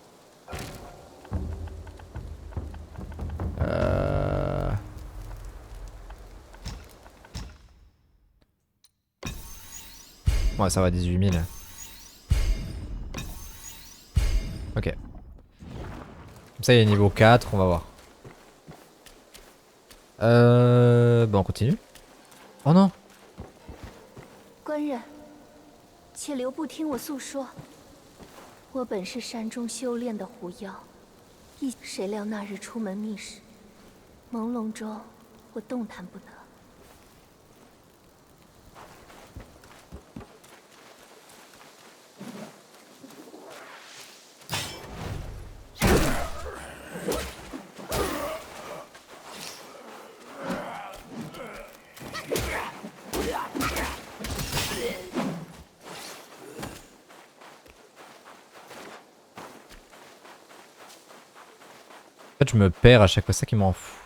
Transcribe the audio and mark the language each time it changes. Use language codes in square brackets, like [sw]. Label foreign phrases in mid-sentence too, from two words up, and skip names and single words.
[fr] Ouais, ça va, 18 000. Ok. Comme ça, il est niveau 4, on va voir. Bon, on continue. Oh non! [zh] 官人，且留步听我诉说。我本是山中修炼的狐妖，谁料那日出门觅食，朦胧中我动弹不得。 [fr] En fait, je me perds à chaque fois, ça qui m'en fout.